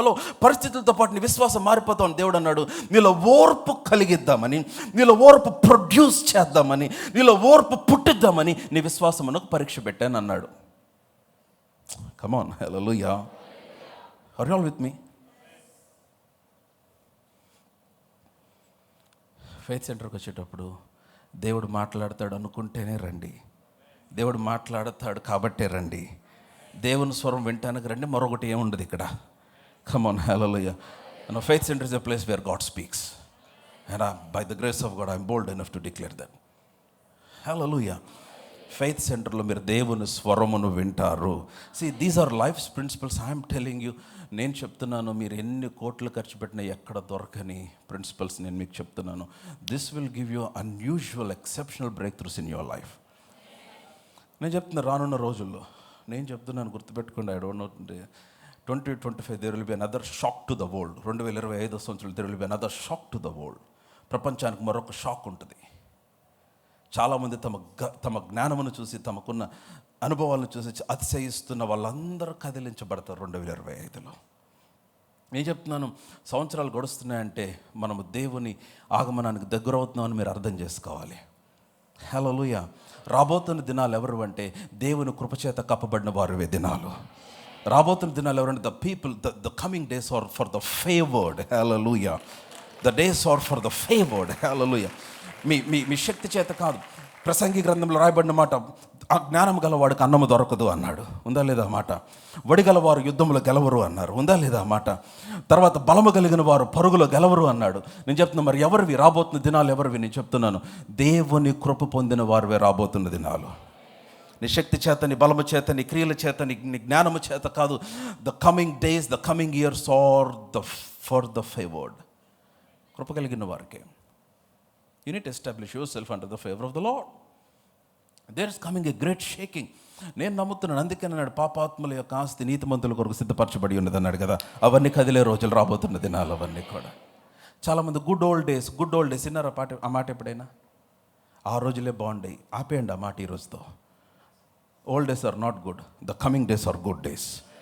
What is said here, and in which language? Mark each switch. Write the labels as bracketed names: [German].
[Telugu] Hello, పరిస్థితులతో పాటు నీ విశ్వాసం మారిపోతావు. దేవుడు అన్నాడు, నీలో ఓర్పు కలిగిద్దామని, నీలో ఓర్పు ప్రొడ్యూస్ చేద్దామని, నీలో ఓర్పు పుట్టిద్దామని నీ విశ్వాసమునకు పరీక్ష పెట్టాను అన్నాడు. Come on, hallelujah. [English] Are you all with me? [Telugu] Faith సెంటర్కి వచ్చేటప్పుడు దేవుడు మాట్లాడతాడు అనుకుంటేనే రండి. దేవుడు మాట్లాడతాడు కాబట్టే రండి. దేవుని స్వరం వింటానికి రండి, మరొకటి ఏముండదు ఇక్కడ. [English] Come on, hallelujah. And faith center is a place where God speaks. And by the grace of God, I am bold enough to declare that. Hallelujah. [Telugu] Faith సెంటర్లో మీరు దేవుని స్వరమును వింటారు. [English] These are life principles I'm telling you. [Telugu] నేను చెప్తున్నాను, మీరు ఎన్ని కోట్లు ఖర్చు పెట్టినా ఎక్కడ దొరకని ప్రిన్సిపల్స్ నేను మీకు చెప్తున్నాను. [English] This will give you unusual exceptional breakthroughs in your life. [Telugu] నేను చెప్తున్నా, రానున్న రోజుల్లో నేను చెప్తున్నాను, గుర్తుపెట్టుకోండి. [English] I don't know 2025 there will be another shock to the world. 2025 సంవత్సరాలు there will be another shock to the world. [Telugu] ప్రపంచానికి మరొక షాక్ ఉంటుంది. చాలామంది తమ జ్ఞానమును చూసి, తమకున్న అనుభవాలను చూసి అతిశయిస్తున్న వాళ్ళందరూ కదిలించబడతారు 2025లో. నేను చెప్తున్నాను, సంవత్సరాలు గడుస్తున్నాయంటే మనము దేవుని ఆగమనానికి దగ్గర అవుతున్నామని మీరు అర్థం చేసుకోవాలి. హల్లెలూయా. రాబోతున్న దినాలు ఎవరు అంటే దేవుని కృపచేత కప్పబడిన వారివే దినాలు. రాబోతున్న దినాలు ఎవరంటే [English] The coming days are for the favoured. Hallelujah. The days are for the favoured. Hallelujah. [Telugu] మీ శక్తి చేత కాదు. ప్రసంగి గ్రంథంలో రాయబడిన మాట, ఆ జ్ఞానం గలవాడికి అన్నము దొరకదు అన్నాడు. ఉందా లేదా మాట? వడిగలవారు యుద్ధంలో గెలవరు అన్నారు. ఉందా లేదా మాట? తర్వాత బలము కలిగిన వారు పరుగులో గెలవరు అన్నాడు. నేను చెప్తున్నా, మరి ఎవరివి రాబోతున్న దినాలు? ఎవరివి? నేను చెప్తున్నాను, దేవుని కృప పొందిన వారివే రాబోతున్న దినాలు. నీ శక్తి చేత, నీ బలము చేత, నీ క్రియల చేత, నీ జ్ఞానము చేత కాదు. [English] The coming days, the coming years are for the favoured. [Telugu] కృప కలిగిన వారికి. [English] You need to establish yourself under the favor of the Lord. There is coming a great shaking. [Telugu] నేను నమ్ముతున్నాను. అందుకే అన్నాడు, పాపాత్ముల యొక్క ఆస్తి నీతిమంతుల కొరకు సిద్ధపరచబడి ఉన్నది అన్నాడు కదా. అవన్నీ కదిలే రోజులు రాబోతున్న దినాలు అవన్నీ కూడా. చాలామంది గుడ్ ఓల్డ్ డేస్ విన్నారా ఆ మాట ఎప్పుడైనా? ఆ రోజులే బాగుంటాయి. ఆపేయండి ఆ మాట ఈ రోజుతో. [English] Old days are not good, the coming days are good days.